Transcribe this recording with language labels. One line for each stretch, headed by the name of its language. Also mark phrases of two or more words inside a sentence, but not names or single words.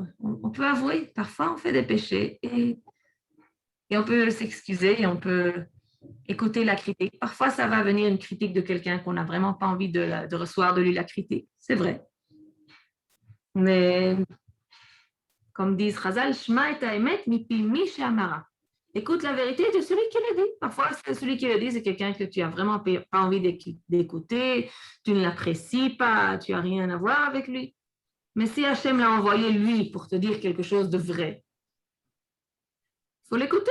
French: On peut avouer, parfois on fait des péchés et on peut s'excuser et on peut écouter la critique. Parfois, ça va venir une critique de quelqu'un qu'on n'a vraiment pas envie de recevoir de lui la critique. C'est vrai. Mais Comme disent Chazal,
Hebrew: שמע את האמת מפי מי שאמרה.
French: Écoute la vérité de celui qui le dit. Parfois, celui qui le dit, c'est quelqu'un que tu n'as vraiment pas envie d'écouter, tu ne l'apprécies pas, tu n'as rien à voir avec lui. Mais si Hachem l'a envoyé lui pour te dire quelque chose de vrai, il faut l'écouter.